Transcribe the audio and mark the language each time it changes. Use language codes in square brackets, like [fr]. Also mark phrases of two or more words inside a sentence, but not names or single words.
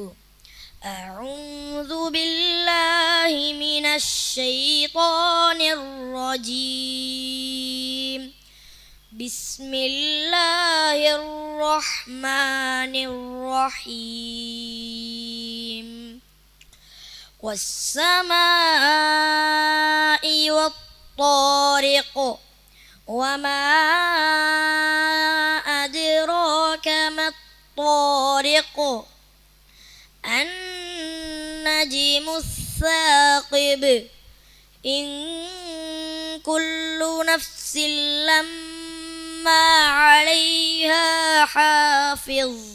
[ar] أعوذ بالله من الشيطان الرجيم. بسم الله الرحمن الرحيم. والسماء والطارق وما أدراك ما الطارق النجم الثاقب إن كل نفس لما عليها حافظ